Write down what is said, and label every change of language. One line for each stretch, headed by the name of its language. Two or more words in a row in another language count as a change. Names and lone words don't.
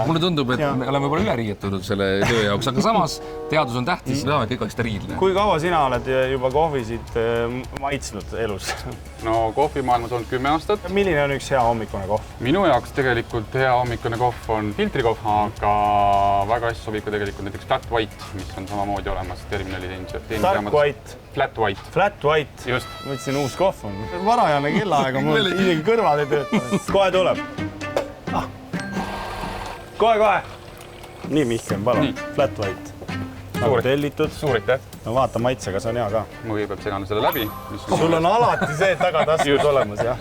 Estonian: Mulle tundub, et me oleme võib-olla üle riietunud selle töö jaoks, aga samas teadus on tähtis, me tahame kõik oleks steriilne. Kui kaua sina oled juba kohvisid maitsnud elus? No kohvimaailmas on 10 aastat. Milline on üks hea hommikune kohv? Minu jaoks tegelikult hea hommikune kohv on filtrikohv, aga väga hästi sobib ka tegelikult näiteks
English: flat white,
Estonian: mis on samamoodi olemas terminali
English: Dark white. Flat white. Flat white.
Estonian: Just. Mõtlesin uus kohv on. Varajane kellaaega, mul isegi kõrvad ei tööta. Kohe tuleb. Kohe. Nii, Mihkel, palun.
English: Flat white.
Estonian: Nagu tellitud. Suur aitäh. No vaata maitse, kas on hea ka. Ma kõigepealt segan selle läbi. Sul on alati see tagataskus olemas, jah?